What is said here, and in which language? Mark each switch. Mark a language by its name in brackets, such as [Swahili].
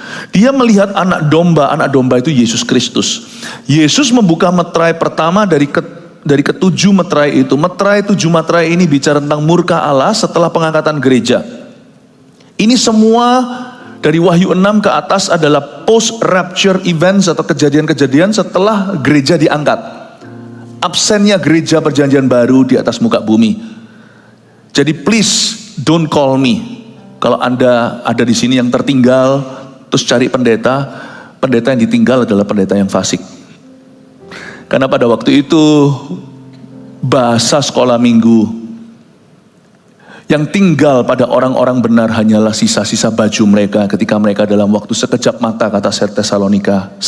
[Indonesian] Dia melihat anak domba itu Yesus Kristus. Yesus membuka meterai pertama dari ketujuh meterai itu. Tujuh meterai ini bicara tentang murka Allah setelah pengangkatan gereja. Ini semua dari Wahyu 6 ke atas adalah [English] post-rapture events [Indonesian] atau kejadian-kejadian setelah gereja diangkat. Absennya gereja perjanjian baru di atas muka bumi. Jadi [English] please don't call me. [Indonesian] Kalau Anda ada di sini yang tertinggal, terus cari pendeta yang ditinggal adalah pendeta yang fasik. Karena pada waktu itu bahasa sekolah minggu yang tinggal pada orang-orang benar hanyalah sisa-sisa baju mereka ketika mereka dalam waktu sekejap mata, kata Tesalonika.